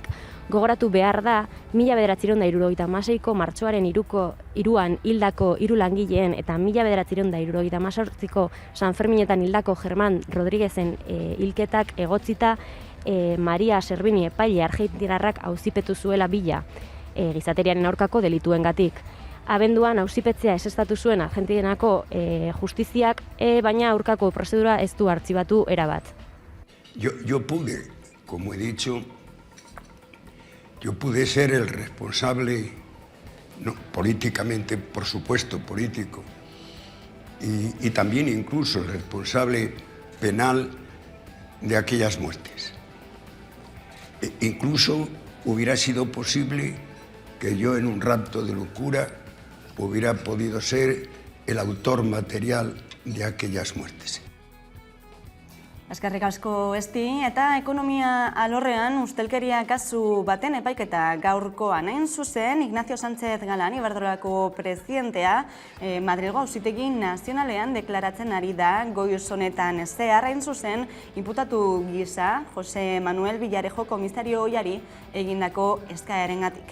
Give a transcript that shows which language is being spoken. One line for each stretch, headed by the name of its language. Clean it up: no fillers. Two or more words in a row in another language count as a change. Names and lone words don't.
Basque: Gogoratu behar da, 1976ko martxoaren 3an hildako 3 langileen eta 1978ko San Ferminetan hildako Germán Rodríguezen hilketak egotzita Maria Servini epaile argentinarrak auzipetu zuela Villa gizateriaren aurkako delituengatik. Abenduan auzipetzea ezeztatu zuen Argentinako justiziak, baina aurkako prozedura ez du artxibatu erabat.
Spanish: Yo pude, como he dicho, yo pude ser el responsable, no, políticamente, por supuesto, político, y también incluso el responsable penal de aquellas muertes. Incluso hubiera sido posible que yo en un rapto de locura hubiera podido ser el autor material de aquellas muertes.
Basque: Eskerrik asko Esti, eta ekonomia alorrean ustelkeria kasu baten epaiketa gaurkoan. Hain zuzen, Ignacio Sánchez Galán, Iberdrolako presidentea, Madrilgo Auzitegi Nazionalean deklaratzen ari da goiz honetan zehar, hain zuzen, inputatu gisa Jose Manuel Villarejo komisario ohiari egindako eskaerengatik.